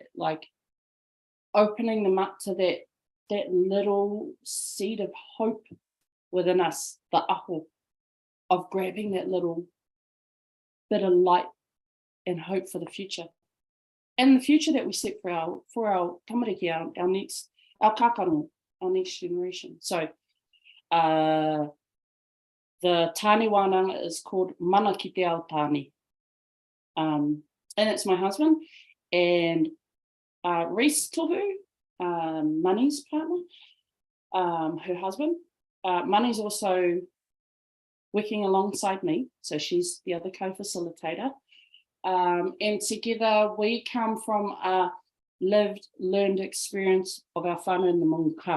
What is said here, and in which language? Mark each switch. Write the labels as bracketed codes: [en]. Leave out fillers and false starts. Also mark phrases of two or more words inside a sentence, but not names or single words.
[en] Opening them up to that little seed of hope within us, the aho, of grabbing that little bit of light and hope for the future. And the future that we set for our tamariki, our kakarongo, our next generation. So the Tāne Wānanga is called Mana ki te ao Tāne. And it's my husband. And Reese Tohu, Mani's partner, her husband. Mani's also working alongside me. So she's the other co-facilitator. And together we come from a learned experience of our whānau in the Monga.